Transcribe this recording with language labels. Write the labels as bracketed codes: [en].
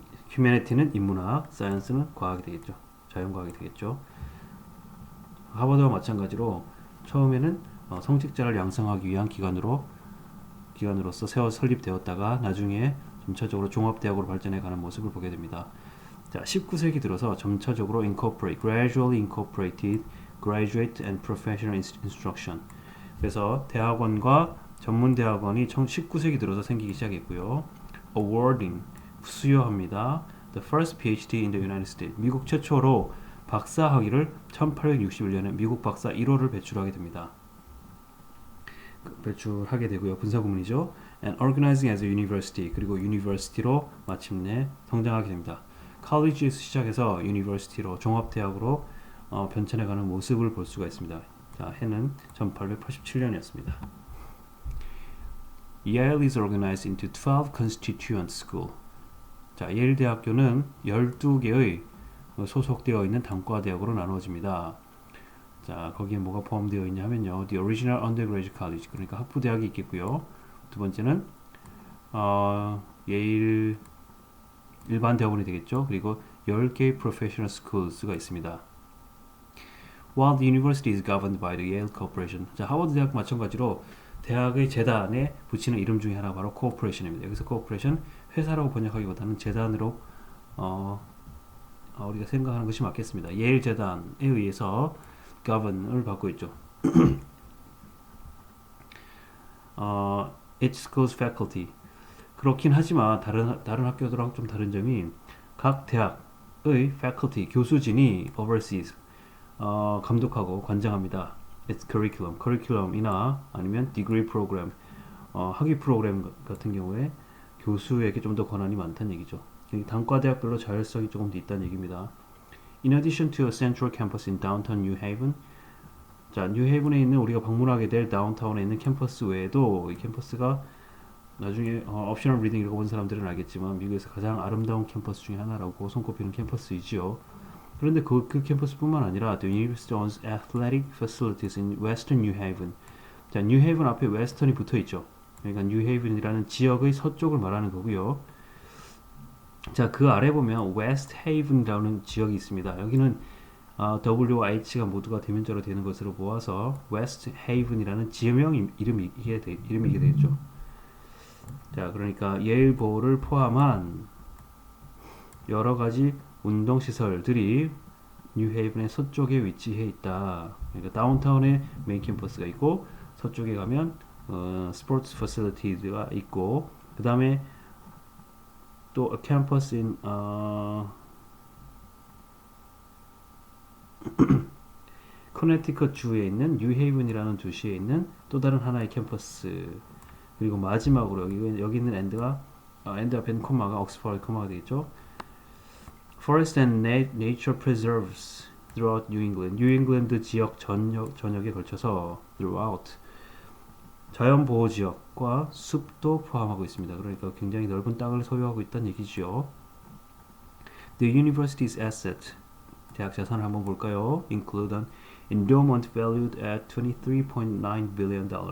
[ko] humanity는 인문학, science는 과학이 되겠죠. 자연과학이 되겠죠. 하버드와 마찬가지로 처음에는 성직자를 양성하기 위한 기관으로서 설립되었다가 나중에 점차적으로 종합대학으로 발전해가는 모습을 보게 됩니다. 자, 19세기 들어서 점차적으로 [en] gradually incorporated graduate and professional instruction. [ko] 그래서 대학원과 전문대학원이 19세기 들어서 생기기 시작했고요. awarding, 수여합니다. [en] The first PhD in the United States. [ko] 미국 최초로 박사 학위를 1861년에 미국 박사 1호를 배출하게 됩니다. 배출하게 되고요. 분사구문이죠. [en] And organizing as a university. [ko] 그리고 university로 마침내 성장하게 됩니다. college에서 시작해서 university로 종합대학으로 변천해가는 모습을 볼 수가 있습니다. 자, 해는 1887년이었습니다. [en] Yale is organized into 12 constituent schools. [ko] 자, 예일 대학교는 12개의 소속되어 있는 단과대학으로 나누어집니다. 자, 거기에 뭐가 포함되어 있냐 하면요. The original undergraduate college. 그러니까 학부대학이 있겠고요. 두 번째는 예일 일반 대학원이 되겠죠. 그리고 10개의 professional schools,가 있습니다. [en] While the university is governed by the Yale Corporation. [ko] 자, 하버드 대학 마찬가지로 대학의 재단에 붙이는 이름 중에 하나가 바로 corporation입니다. 여기서 corporation 회사라고 번역하기보다는 재단으로 우리가 생각하는 것이 맞겠습니다. 예일 재단에 의해서 govern을 받고 있죠. [en] Each school's faculty. [ko] 그렇긴 하지만 다른 학교들랑 좀 다른 점이 각 대학의 faculty 교수진이 oversees 감독하고 관장합니다. Its curriculum이나 아니면 degree program 학위 프로그램 같은 경우에 교수에게 좀 더 권한이 많다는 얘기죠. 단과대학별로 자율성이 조금 더 있다는 얘기입니다. [en] In addition to a central campus in downtown New Haven, [ko] 자, 뉴헤이븐에 있는 우리가 방문하게 될 다운타운에 있는 캠퍼스 외에도 이 캠퍼스가 나중에 옵셔널 리딩 읽어본 사람들은 알겠지만 미국에서 가장 아름다운 캠퍼스 중에 하나라고 손꼽히는 캠퍼스이지요. 그런데 그 캠퍼스뿐만 아니라 [en] The University owns athletic facilities in Western New Haven. [ko] 자, 뉴헤이븐 앞에 웨스턴이 붙어 있죠. 그러니까 뉴헤이븐이라는 지역의 서쪽을 말하는 거고요. 자, 그 아래 보면 웨스트 헤이븐이라는 지역이 있습니다. 여기는 W와 H가 모두가 대문자로 되는 것으로 보아서 웨스트 헤이븐이라는 지명 이름이게 되죠. 자, 그러니까 예일 보호를 포함한 여러 가지 운동 시설들이 뉴헤이븐의 서쪽에 위치해 있다. 그러니까 다운타운에 메인 캠퍼스가 있고 서쪽에 가면 스포츠 퍼실리티가 있고 그 다음에 또 [en] a campus in [ko] 커네티컷 주에 있는 뉴헤이븐이라는 도시에 있는 또 다른 하나의 캠퍼스. 그리고 마지막으로 여기 있는 엔드 앞에는 콤마가 옥스퍼드 콤마가 되겠죠. [en] Forest and nature preserves throughout New England. [ko] 뉴 잉글랜드 지역 전역에 걸쳐서 throughout 자연 보호 지역과 숲도 포함하고 있습니다. 그러니까 굉장히 넓은 땅을 소유하고 있다는 얘기죠. [en] The university's asset. [ko] 대학 자산을 한번 볼까요? [en] Include an endowment valued at $23.9 billion.